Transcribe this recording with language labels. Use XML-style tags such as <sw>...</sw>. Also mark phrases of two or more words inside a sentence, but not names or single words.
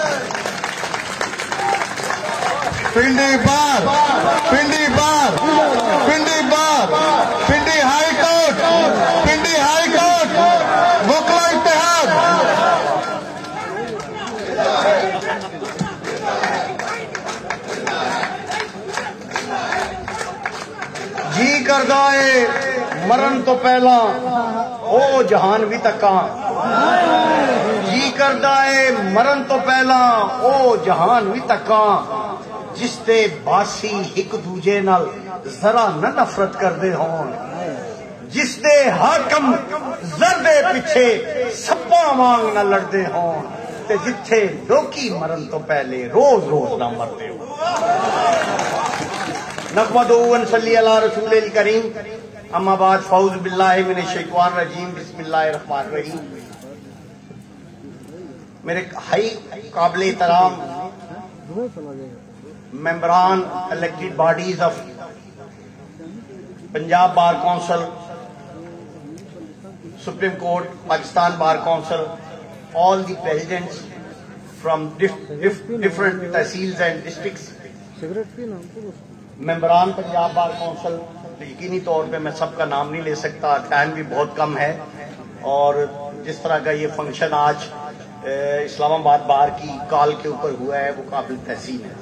<ur>پنڈی بار پنڈی بار پنڈی بار پنڈی ہائی کورٹ پنڈی ہائی کورٹ وکلا اتحاد۔</ur> <pa>جی کردا ہے مرن تو پہلا او جہان بھی تکاں، جی کردا ہے مرن تو پہلا او جہان بھی تکاں، جس تے باسی ایک دوجے نال ذرا نہ نفرت کردے ہون، جس تے حاکم زردے پیچھے سپاں وانگ نہ لڑدے ہون، تے جتھے لوکی مرن تو پہلے روز روز نہ مردے ہون۔</pa> <ar>نحمدہ و نصلی علی رسول الکریم، اما بعد فاعوذ باللہ من الشیطان الرجیم، بسم اللہ الرحمن الرحیم۔</ar> <ur>میرے ہائی قابل احترام ممبران</ur> <en>elected bodies of Punjab Bar Council,</en> <ur>سپریم کورٹ، پاکستان بار کونسل،</ur> <en>all the presidents from different tehsils and districts,</en> <ur>ممبران پنجاب بار کونسل، یقینی طور پہ میں سب کا نام نہیں لے سکتا، ٹائم بھی بہت کم ہے، اور جس طرح کا یہ فنکشن آج اسلام آباد بار کی کال کے اوپر ہوا ہے وہ قابل تحسین ہے۔</ur>